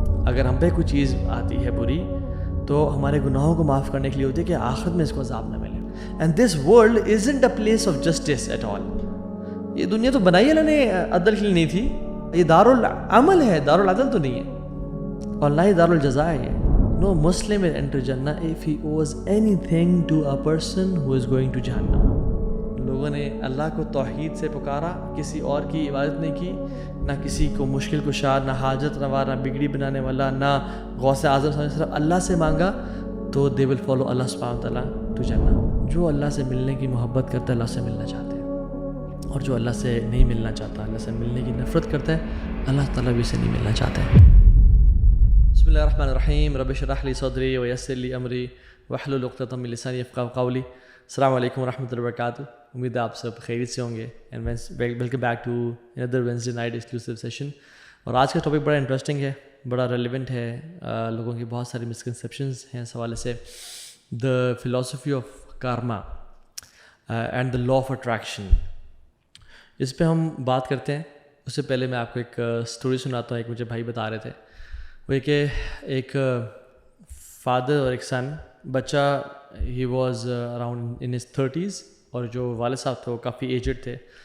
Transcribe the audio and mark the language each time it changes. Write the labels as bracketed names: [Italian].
[Urdu] اگر ہم پہ کوئی چیز آتی ہے بری تو ہمارے گناہوں کو معاف کرنے کے لیے ہوتی ہے کہ آخرت میں اس کو عذاب نہ ملے. [English] And this world isn't a place of justice at all. [Urdu] یہ دنیا تو بنائی اللہ نے عدل کے لیے نہیں تھی, یہ دارالعمل ہے, دارالعدل تو نہیں ہے, اور نہ ہی دارالجزا ہے. [English] No Muslim will enter Jannah if he owes anything to a person who is going to Jahannam. [Urdu] لوگوں نے اللہ کو توحید سے پکارا, کسی اور کی عبادت نہیں کی, نہ کسی کو مشکل کشا, نہ حاجت روا, نہ بگڑی بنانے والا, نہ غوث اعظم صلی اللہ علیہ وسلم, اللہ سے مانگا تو [English] they will follow Allah subhanahu wa ta'ala to Jannah. [Urdu] جو اللہ سے ملنے کی محبت کرتا ہے اللہ سے ملنا چاہتے ہیں, اور جو اللہ سے نہیں ملنا چاہتا, اللہ سے ملنے کی نفرت کرتا ہے, اللہ تعالیٰ بھی سے نہیں ملنا چاہتا ہے. [Arabic] بسم اللہ الرحمن الرحیم. رب اشرح لی صدری ویسر لی امری واحلل عقدۃ من لسانی یفقہوا قولی. [Urdu] السلام علیکم ورحمۃ اللہ وبرکاتہ. امید ہے آپ سب خیریت سے ہوں گے. [English] And welcome back to another Wednesday night exclusive session. [Urdu] اور آج کا ٹاپک بڑا انٹرسٹنگ ہے, بڑا ریلیونٹ ہے. لوگوں کی بہت ساری مسکنسیپشنز ہیں اس حوالے سے. [English] the philosophy of karma and the law of attraction, [Urdu] اس پہ ہم بات کرتے ہیں. اس سے پہلے میں آپ کو ایک اسٹوری سناتا ہوں. ایک مجھے بھائی بتا رہے تھے وہ کہ ایک فادر اور ایک سن, بچہ [English] he was around in his 30s, [Urdu] اور جو والد صاحب تھے وہ کافی ایجڈ تھے.